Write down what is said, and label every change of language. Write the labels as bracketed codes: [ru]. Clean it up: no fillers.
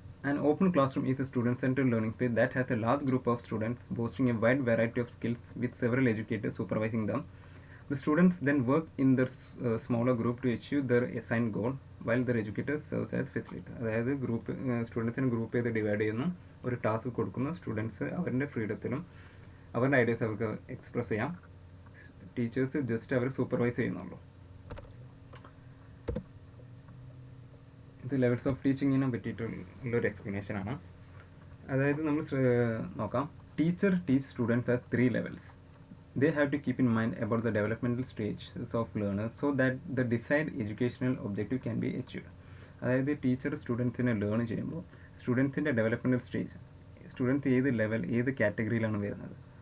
[en] An open classroom is a student-centered learning space that has a large group of students boasting a wide variety of skills with several educators supervising them. The students then work in their smaller group to achieve their assigned goal while their educators serves as facilitator. [ml] അതായത് സ്റ്റുഡൻസിന് group ചെയ്ത് divide ചെയ്യുന്നു, ഒരു task കൊടുക്കുന്ന students അവരുടെ ഫ്രീഡത്തിലും അവരുടെ ideas അവർക്ക് express ചെയ്യാം. ടീച്ചേഴ്സ് ജസ്റ്റ് അവർ സൂപ്പർവൈസ് ചെയ്യുന്നുള്ളൂ. ഇത് ലെവൽസ് ഓഫ് ടീച്ചിങ്ങിനെ പറ്റിയിട്ടുള്ളൊരു എക്സ്പ്ലനേഷനാണ്. അതായത് നമ്മൾ നോക്കാം, [en] Teacher teach students as 3 levels. They have to keep in mind about the developmental stages of learners so that the desired educational objective can be achieved. [ml] അതായത് teacher സ്റ്റുഡൻസിനെ learn ചെയ്യുമ്പോൾ സ്റ്റുഡൻസിൻ്റെ developmental stage, students ഏത് കാറ്റഗറിയിലാണ് വരുന്നത്.